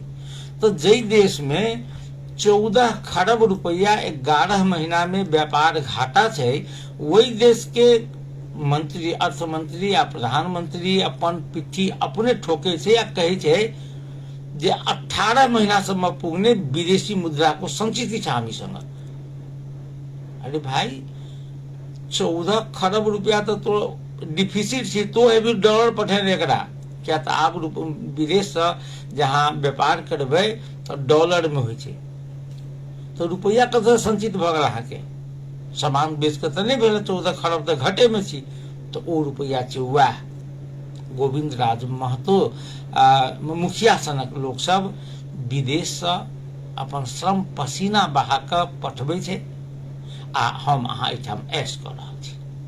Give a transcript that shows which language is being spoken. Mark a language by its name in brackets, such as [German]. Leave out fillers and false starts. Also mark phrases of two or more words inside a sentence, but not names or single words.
[Maithili] तो जई देश में 14 खरब रुपया 11 महीना में व्यापार घाटा छै वही देश के मंत्री अर्थ मंत्री या प्रधानमंत्री अपन पिट्ठी अपने ठोके छै या कहे छै जे 18 महीना से पुगने विदेशी मुद्रा को संचित छ [Nepali] हामी संग। [Maithili] अरे भाई 14 खरब रुपया तो डिफिसिट छी तो अभी डॉलर पठेने एकरा क्या तो आप विदेश से जहाँ व्यापार करबे तो डॉलर में होइ छै तो रुपया कतऽ संचित भ गेल अहाँ के सामान बेच के तो नहीं भेल 14 खरब तो घटे में छी तो ओ रुपया छै वह गोविंद राज महतो मुखिया सनक लोग सब विदेश से अपन श्रम पसीना बहा के पठबै छै आ हम अहाँ एठाम ऐश कर रहल छी।